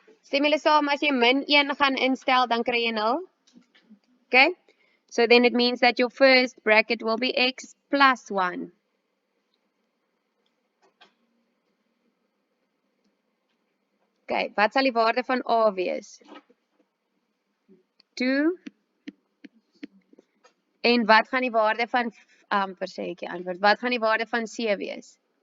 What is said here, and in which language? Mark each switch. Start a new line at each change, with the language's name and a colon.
Afrikaans: Stem julle saam, as jy -1 gaan instel, dan kry jy 0.
English: Okay? So then it means that your first bracket will be x plus 1.
Afrikaans: Okay, wat sal die waarde van a wees? 2. En wat gaan die waarde van, sê ek die antwoord, wat gaan die waarde van c wees?